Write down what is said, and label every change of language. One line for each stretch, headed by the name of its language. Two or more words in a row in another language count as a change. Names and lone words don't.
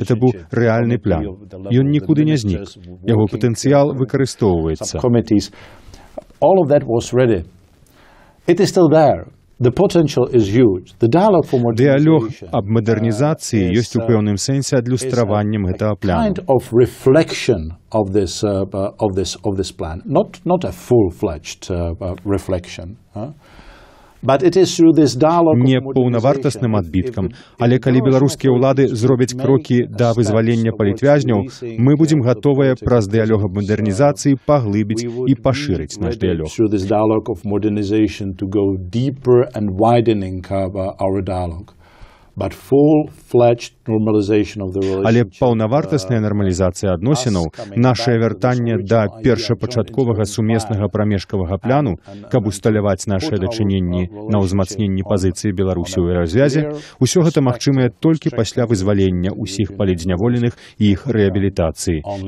Belarusian: Это быў рэальны план. Ён нікуды не знік. Яго патэнцыял выкарыстоўваецца. Дыялог аб мадэрнізацыі ёсць у пэўным сэнсе адлюстраваннем гэтага плану.
English: Of this plan, not a full-fledged reflection.
Belarusian: Не паўнавартасным адбіткам, але калі беларускія ўлады зробяць крокі да вызвалення палітвязняў, мы будзем гатовыя праз дыялог аб мадэрнізацыі паглыбіць і пашырыць наш дыялог. Але паўнавартасная нармалізацыя адносінаў, нашае вяртанне да першапачатковага сумеснага прамежкавага плану, каб усталяваць нашыя дачыненні на ўзмацненні пазіцыі Беларусі ў еўразвязе, усё гэта магчымае толькі пасля вызвалення ўсіх палітзняволеных і іх рэабілітацыі.